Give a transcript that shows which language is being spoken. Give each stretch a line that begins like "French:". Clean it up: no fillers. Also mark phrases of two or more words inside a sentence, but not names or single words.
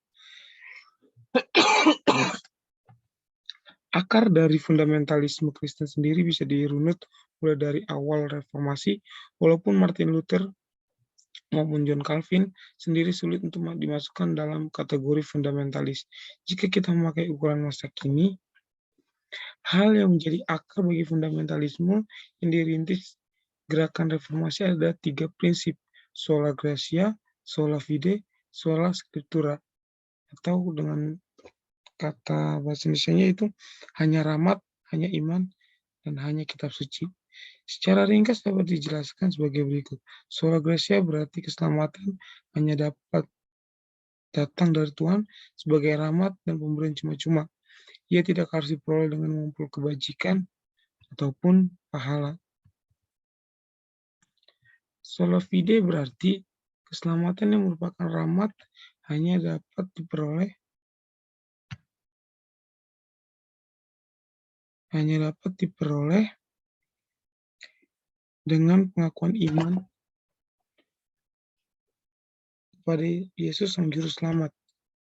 Indonesian: Akar dari fundamentalisme Kristen sendiri bisa dirunut mulai dari awal reformasi, walaupun Martin Luther maupun John Calvin sendiri sulit untuk dimasukkan dalam kategori fundamentalis. Jika kita memakai ukuran masa kini, hal yang menjadi akar bagi fundamentalisme yang dirintis gerakan reformasi ada 3 prinsip:
Latin: sola gratia, sola fide, sola scriptura,
Indonesian: atau dengan kata bahasa Indonesianya itu hanya rahmat, hanya iman, dan hanya kitab suci. Secara ringkas dapat dijelaskan sebagai berikut.
Latin: Sola gratia
Indonesian: berarti keselamatan hanya dapat datang dari Tuhan sebagai rahmat dan pemberian cuma-cuma. Ia tidak harus diperoleh dengan mengumpul kebajikan ataupun pahala.
Latin: Sola fide
Indonesian: berarti keselamatan yang merupakan rahmat hanya dapat diperoleh dengan pengakuan iman kepada Yesus Sang Juru Selamat.